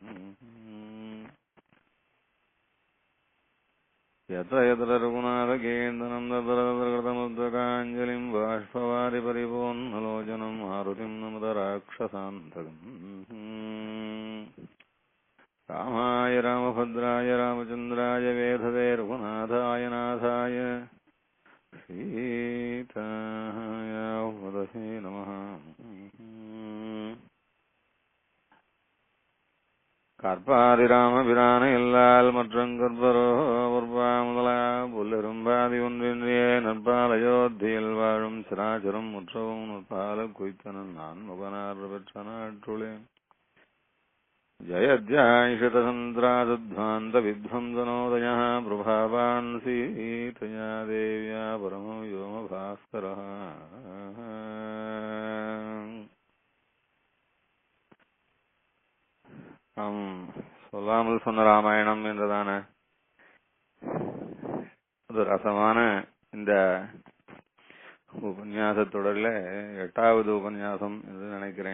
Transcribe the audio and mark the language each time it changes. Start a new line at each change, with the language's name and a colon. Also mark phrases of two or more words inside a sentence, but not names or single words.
Sanskrit: यत्र यत्र रघुनाथकेन्दनं ददरदृतमुद्रकाञ्जलिं बाष्पवारि परिपूर्णलोचनं मारुतिं नमत राक्षसान्तकम्. रामाय रामभद्राय रामचन्द्राय वेधवे रघुनाथाय नाथाय सीताय वदसे नमः.
Tamil: கற்பாரி ராமபிரான எல்லால் மற்றும் கற்பரோ உற்பா முதலா புல்லரும்பாதி ஒன்றின்றியே நற்பால் அயோத்தியில் வாழும் சிராச்சரம் முற்றவும் நற்பால குய்த்தனன் நான் முகனார் பெற்ற நாட்டுளேன்.
Sanskrit: जयध्यायिषतसन्द्रासध्वान्तविध्वंसनोदयः प्रभावान् सीतया देव्या परमो व्योमभास्करः.
Tamil: சொல்லாமல் சொன்ன ராமாயணம் என்றதான ஒரு ரசமான இந்த உபன்யாச தொடர்ல 8வது உபன்யாசம் என்று நினைக்கிறேன்.